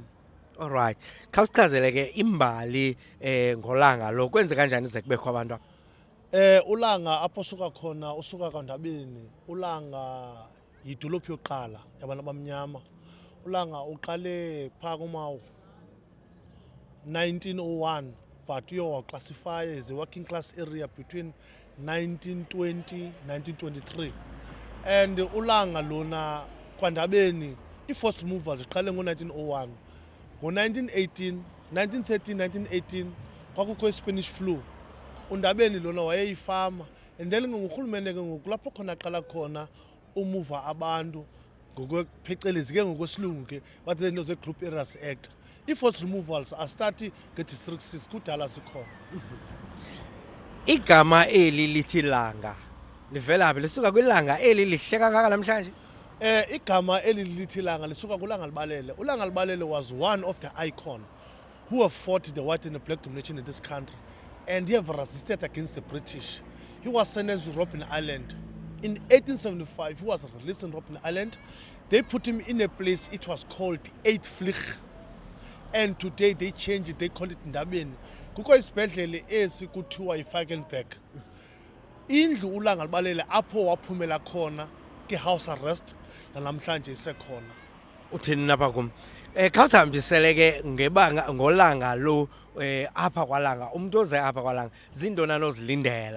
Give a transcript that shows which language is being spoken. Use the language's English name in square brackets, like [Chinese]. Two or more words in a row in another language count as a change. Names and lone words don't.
[English] All right [Xhosa] khawusichazele ke imbali ngoLanga lo kwenze kanjani ze kubekho abantu apha? uLanga apho usuka khona usuka kaNdabeni uLanga yidolophu yokuqala yabantu abamnyama. uLanga uqale pha kumawu [English] 1901 but you classify as a working class area [Xhosa] between 1920 1923 and uLanga lona kwaNdabeni i- [English] forced removals [Xhosa] iqale ngo-1901 ngo-1918 1918 kwakukho i- [English] Spanish flu [Xhosa] uNdabeni lona wayeyifama [English] and then [Xhosa] ngurhulumente ke ngoku lapho khona aqala khona umuva abantu ngokuphecelezi ke ngokwesilungu ke [English] what they know the Group Areas Act. I-forced removals are starting nge-district 6 [Xhosa] kudala sikhona. Igama eli lithi Langa livela phi lisuka kwilanga eli lihle kangaka namhlanje? Igama eli lithi Langa lisuka kuLangalibalele. [English] uLangalibalele was one of the icon who have fought the white and the black domination in this country and he have resisted against the British. He was sentenced to Robben Island. In 1875 he was released in Robben Island. They put him in a place it was called Eitvlieg. And today they changed it, they call it Ndabeni. [Xhosa] Kukho isibhedlele esi kuthiwa iFakenberg. Indlu uLangalibalele apho waphumela khona ke [English] house arrest [Xhosa] namhlanje isekhona. Uthini napha kum? Khawusihambisele ke ngebanga ngoLanga lo apha kwaLanga umuntu oze apha kwaLanga zindona nozilindela.